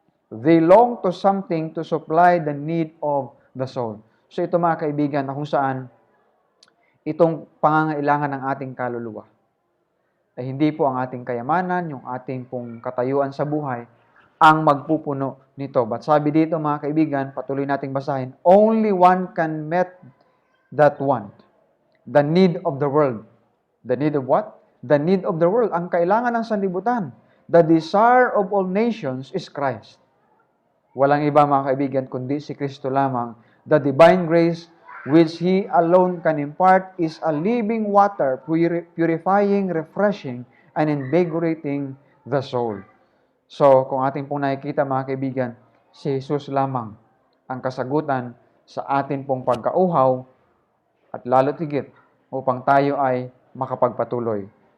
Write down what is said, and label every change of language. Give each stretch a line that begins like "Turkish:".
English: They long to something to supply the need of the soul.
Filipino: So ito mga kaibigan, na kung saan itong pangangailangan ng ating kaluluwa ay hindi po ang ating kayamanan, yung ating pong katayuan sa buhay, ang magpupuno nito. But sabi dito mga kaibigan, patuloy nating basahin,
English: only one can meet that want. The need of the world. The need of what? The need of the world.
Filipino: Ang kailangan ng sanlibutan.
English: The desire of all nations is Christ.
Filipino: Walang iba mga kaibigan, kundi si Kristo lamang.
English: The divine grace which He alone can impart is a living water, purifying, refreshing, and invigorating the soul.
Filipino: So, kung ating pong nakikita mga kaibigan, si Jesus lamang ang kasagutan sa atin pong pagkauhaw at lalo't higit upang tayo ay makapagpatuloy.